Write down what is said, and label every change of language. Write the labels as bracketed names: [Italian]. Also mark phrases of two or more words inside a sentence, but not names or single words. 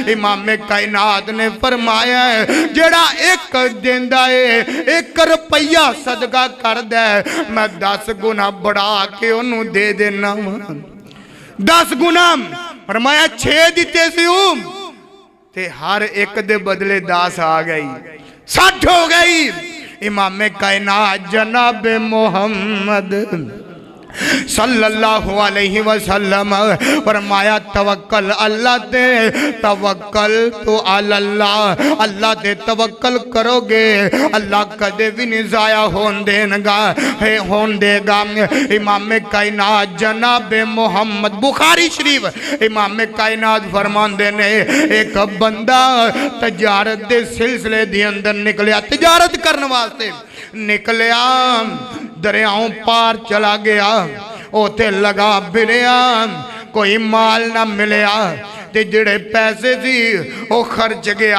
[Punjabi] امام کائنات نے فرمایا جیہڑا ایک دیندا ہے 1 روپیہ صدقہ کردا ہے میں 10 گنا بڑھا کے اونوں دے دینا. 10 گنا فرمایا 6 دتے سی تے ہر ایک دے بدلے 10 آ گئی، 60 ہو گئی. امام کائنات جناب محمد [Arabic] صلى الله عليه وسلم [Punjabi] فرمایا توکل اللہ تے، توکل تو اللہ، اللہ تے توکل کروگے اللہ کدے بھی نہیں ضائع ہون دیگا ہے ہون دیگا. امام کائنات جناب محمد بخاری شریف امام کائنات فرماندے نے ایک بندہ تجارت دے سلسلے دے اندر نکلیا، تجارت کرنے واسطے نکلیا، دریاواں پار چلا گیا، اوتھے لگا بلیا، کوئی مال نہ ملیا تے جیہڑے پیسے سی وہ خرچ گیا.